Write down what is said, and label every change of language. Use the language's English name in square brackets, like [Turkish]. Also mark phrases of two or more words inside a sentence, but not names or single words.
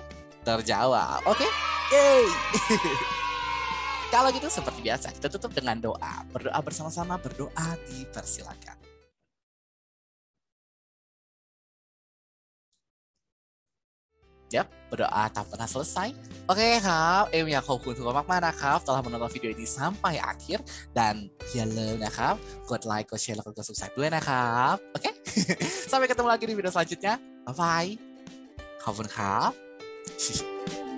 [Indonesian] Terjawab. Oke. Yeay. Kalau gitu seperti biasa, kita tutup dengan doa. Berdoa bersama-sama, berdoa dipersilakan. Yap, berdoa tak pernah selesai. [Thai] Oke ครับเอ็มอยากขอบคุณทุกคนมากๆนะครับ [Indonesian] telah menonton video ini sampai akhir [Thai] dan อย่าลืมนะครับกดไลค์กดแชร์แล้วก็กด subscribe ด้วยนะครับโอเค [Indonesian] sampai ketemu lagi di video selanjutnya. [English] Bye bye [Thai] ขอบคุณครับ